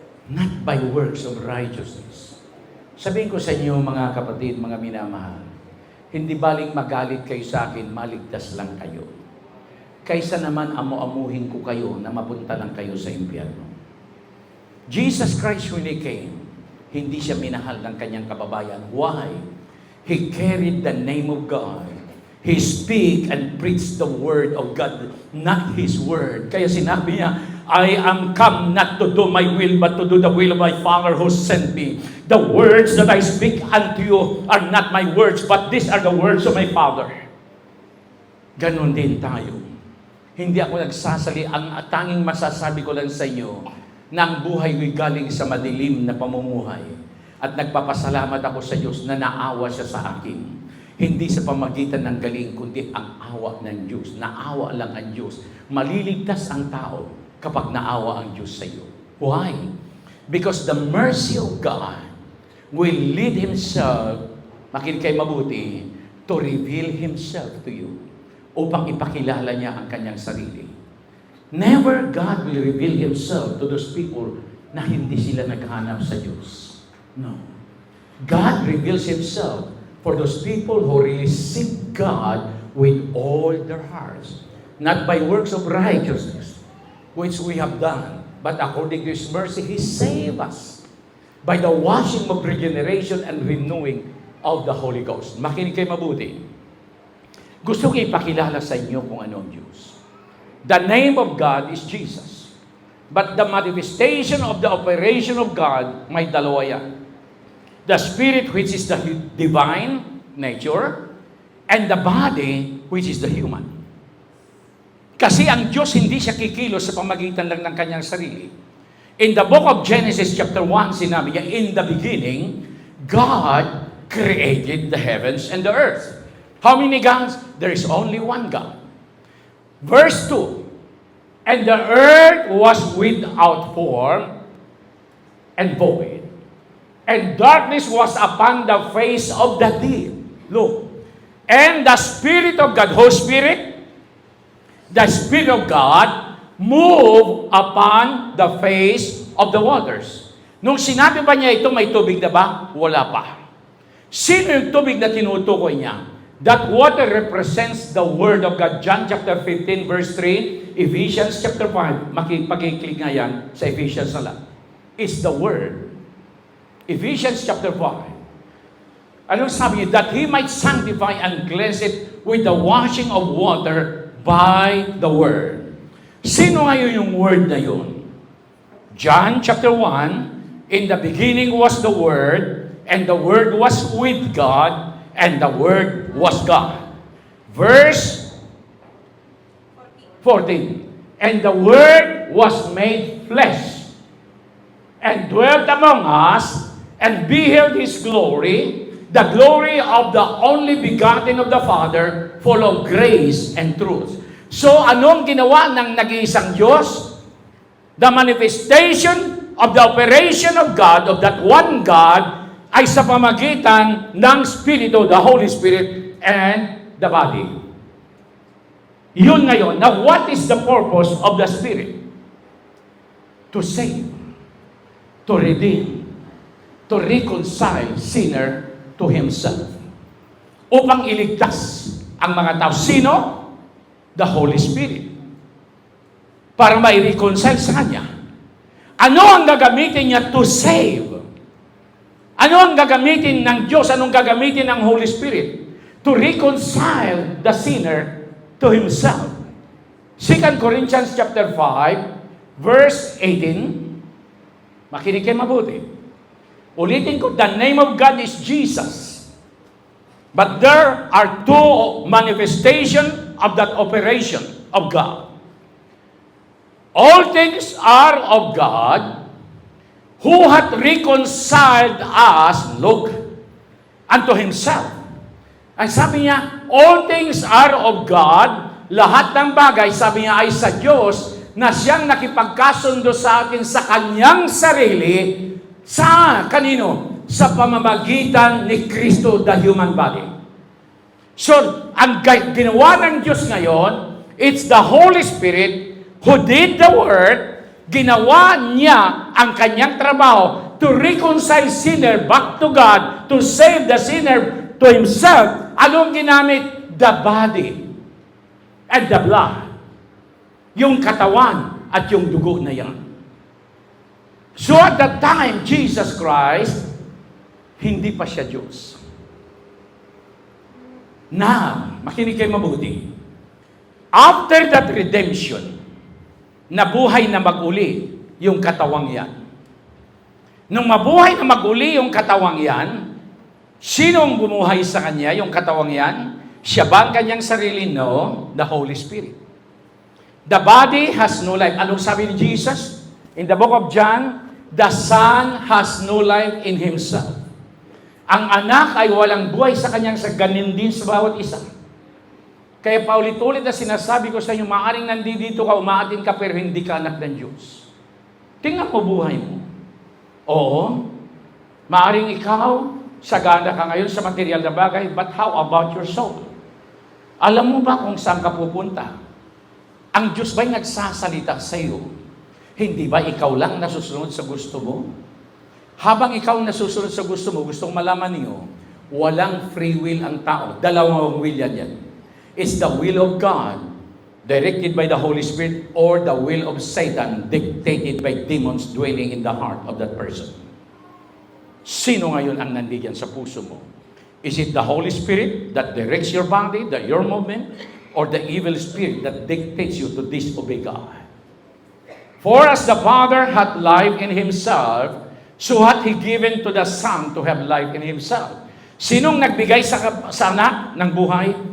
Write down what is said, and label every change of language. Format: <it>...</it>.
<en>Not by works of righteousness.</en> <tl>Sabihin ko sa inyo, mga kapatid, mga minamahal, hindi baling magalit kayo sa akin, maligtas lang kayo. Kaysa naman amu-amuhin ko kayo na mapunta lang kayo sa impyerno.</tl> <en>Jesus Christ when He came,</en> <tl>hindi siya minahal ng kanyang kababayan.</tl> <en>Why? He carried the name of God. He speak and preached the word of God, not His word.</en> <tl>Kaya sinabi niya,</tl> <en>I am come not to do my will, but to do the will of my Father who sent me. The words that I speak unto you are not my words, but these are the words of my Father.</en> <tl>Ganon din tayo. Hindi ako nagsasali. Ang tanging masasabi ko lang sa inyo, na ang buhay ko'y galing sa madilim na pamumuhay. At nagpapasalamat ako sa Diyos na naawa siya sa akin. Hindi sa pamagitan ng galing, kundi ang awa ng Diyos. Naawa lang ang Diyos. Maliligtas ang tao kapag naawa ang Diyos sa iyo.</tl> <en>Why? Because the mercy of God will lead Himself,</en> <tl>makinig kayo mabuti,</tl> <en>to reveal Himself to you</en> <tl>upang ipakilala niya ang kanyang sarili.</tl> <en>Never God will reveal Himself to those people</en> <tl>na hindi sila naghanap sa Diyos.</tl> <en>No. God reveals Himself for those people who really seek God with all their hearts. Not by works of righteousness, which we have done, but according to His mercy, He saved us by the washing of regeneration and renewing of the Holy Ghost.</en> <tl>Makinig kayo mabuti. Gusto ko ipakilala sa inyo kung ano ang Diyos.</tl> <en>The name of God is Jesus. But the manifestation of the operation of God,</en> <tl>may dalawa yan.</tl> <en>The Spirit, which is the divine nature, and the body, which is the human.</en> <tl>Kasi ang Diyos hindi siya kikilos sa pamagitan lang ng kanyang sarili.</tl> <en>In the book of Genesis chapter 1,</en> <tl>sinabi niya,</tl> <en>in the beginning, God created the heavens and the earth. How many gods? There is only one God. Verse 2, and the earth was without form and void, and darkness was upon the face of the deep. Look, and the Spirit of God, Holy Spirit, the Spirit of God, moved upon the face of the waters.</en> <tl>Nung sinabi pa niya ito, may tubig na ba? Wala pa. Sino yung tubig na tinutukoy niya?</tl> <en>That water represents the Word of God. John chapter 15, verse 3, Ephesians chapter 5.</en> <tl>Makipag-click nga yan sa Ephesians na lang.</tl> <en>It's the Word.</en> <tl>Ephesians chapter 5. Anong sabi niya?</tl> <en>That He might sanctify and cleanse it with the washing of water by the Word.</en> <tl>Sino ngayon yung Word na yun?</tl> <en>John chapter 1, in the beginning was the Word, and the Word was with God, and the Word was God. Verse 14. And the Word was made flesh, and dwelt among us, and beheld His glory, the glory of the only begotten of the Father, full of grace and truth.</en> <tl>So, anong ginawa ng nag-iisang Diyos?</tl> <en>The manifestation of the operation of God, of that one God,</en> <tl>ay sa pamagitan ng Spirito,</tl> <en>the Holy Spirit, and the body.</en> <tl>Yun ngayon.</tl> <en>Now, what is the purpose of the Spirit? To save, to redeem, to reconcile sinner to Himself.</en> <tl>Upang iligtas ang mga tao. Sino?</tl> <en>The Holy Spirit.</en> <tl>Para mai-reconcile sa Kanya. Ano ang gagamitin niya</tl> <en>to save?</en> <tl>Ano ang gagamitin ng Diyos? Anong gagamitin ng Holy Spirit?</tl> <en>To reconcile the sinner to Himself. 2 Corinthians chapter 5, verse 18.</en> <tl>Makinig kayo mabuti. Ulitin ko,</tl> <en>the name of God is Jesus. But there are two manifestations of that operation of God. All things are of God, who hath reconciled us, look, unto Himself.</en> <tl>Ang sabi niya,</tl> <en>all things are of God,</en> <tl>lahat ng bagay, sabi niya, ay sa Diyos, na Siyang nakipagkasundo sa atin sa Kanyang sarili, sa kanino? Sa pamamagitan ni Kristo,</tl> <en>the human body. So,</en> <tl>ang ginawa ng Diyos ngayon,</tl> <en>it's the Holy Spirit who did the work.</en> <tl>Ginawa niya ang kanyang trabaho</tl> <en>to reconcile sinner back to God, to save the sinner to Himself.</en> <tl>Anong ginamit?</tl> <en>The body and the blood.</en> <tl>Yung katawan at yung dugo na yan.</tl> <en>So at that time,</en> <tl>Jesus Christ, hindi pa siya Diyos.</tl> <en>Now,</en> <tl>makinig kayo mabuti.</tl> <en>After that redemption,</en> <tl>nabuhay na mag-uli yung katawang yan. Nung mabuhay na mag-uli yung katawang yan, sinong bumuhay sa kanya, yung katawang yan? Siya ba ang kanyang sarili?</tl> <en>No, the Holy Spirit. The body has no life.</en> <tl>Anong sabi ni Jesus?</tl> <en>In the book of John, the Son has no life in Himself.</en> <tl>Ang anak ay walang buhay sa kanyang ganin din sa bawat isa. Kaya paulit-ulit na sinasabi ko sa inyo, maaaring nandito ka, umaatin ka, pero hindi ka anak ng Diyos. Tingnan mo buhay mo. Oo, maaaring ikaw, sagana ka ngayon sa material na bagay,</tl> <en>but how about your soul?</en> <tl>Alam mo ba kung saan ka pupunta? Ang Diyos ba'y nagsasalita sa iyo? Hindi ba ikaw lang nasusunod sa gusto mo? Habang ikaw nasusunod sa gusto mo, gustong malaman niyo, walang free will ang tao. Dalawang will yan.</tl> <en>It's the will of God, directed by the Holy Spirit, or the will of Satan, dictated by demons dwelling in the heart of that person.</en> <tl>Sino ngayon ang nandiyan sa puso mo?</tl> <en>Is it the Holy Spirit that directs your body, your movement, or the evil spirit that dictates you to disobey God? For as the Father hath life in Himself, so hath He given to the Son to have life in Himself.</en> <tl>Sinong nagbigay sa anak ng buhay?</tl>